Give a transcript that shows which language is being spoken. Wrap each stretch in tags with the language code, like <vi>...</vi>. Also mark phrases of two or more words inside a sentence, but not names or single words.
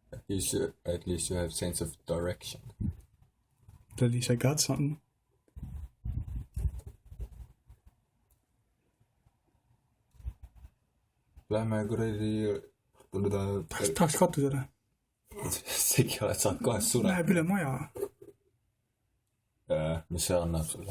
<en>At least you have sense of direction. At least I got something.</en> <et>Lähme kuradi... Tahaks katusele. Segi oled saanud kohast sure. Läheb üle maja. Mis see annab sulle?</et>